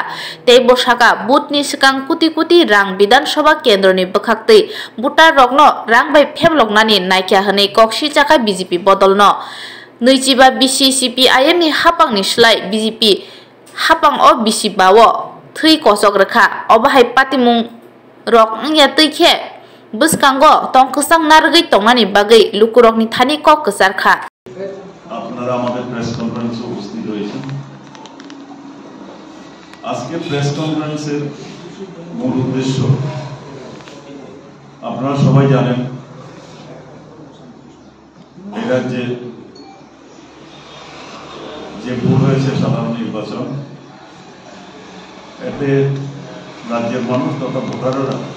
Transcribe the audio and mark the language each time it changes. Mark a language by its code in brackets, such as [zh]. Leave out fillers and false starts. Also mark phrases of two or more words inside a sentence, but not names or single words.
[trp] tei bosaka butni sikang kuti rang Bidhan Sabha Kendro ni bwkhaktui butar rokno rang bai phemloknani naikya hwnui koksi chaka BJP bodol no Nuijiba BC CPIM ni hapang ni slai BJP hapang o BC bawo thui kosok rekha obahai patimung rok angya tuike bwskango tong kusang nargui tongnani bagai lukurok ni thani kok kusarkha [bn] আপনারা আমাদের [en] press conference [bn] উপস্থিত হয়েছেন আজকে [en] press conference's [bn] মূল উদ্দেশ্য আপনারা সবাই জানেন এই রাজ্যে যে ভোট হয়েছে সাধারণ নির্বাচন এতে রাজ্যের মানুষ তথা ভোটাররা